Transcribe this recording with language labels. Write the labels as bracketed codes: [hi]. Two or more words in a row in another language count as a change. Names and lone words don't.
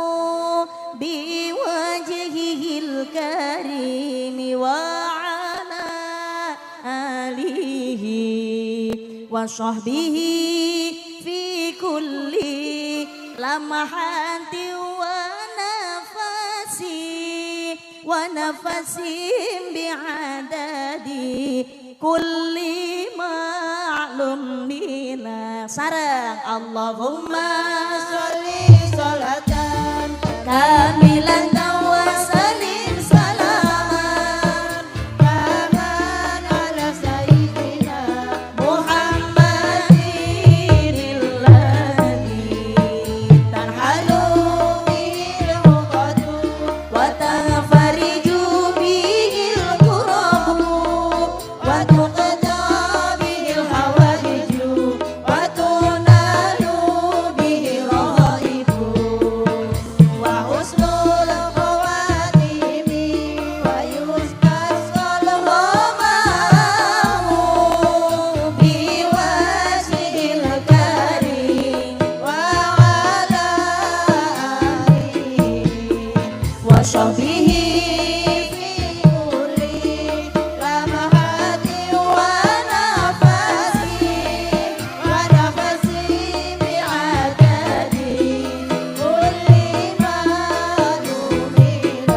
[ar] بوجهه الكريم وعلى آله وصحبه في كل لمحة ونفس بعدد كل معلوم بلا. Sarang اللهم صل صلاة كاملة وسلم سلاما تاما على سيدنا محمد الذي تنحل به العقد وتنفرج به الكرب وتقضى به الحوائج وتنال به الرغائب وحسن الخواتيم ويستسقى الغمام بوجهه الكريم وعلى آله وصحبه في كل لمحة ونفس بعدد كل معلوم لك.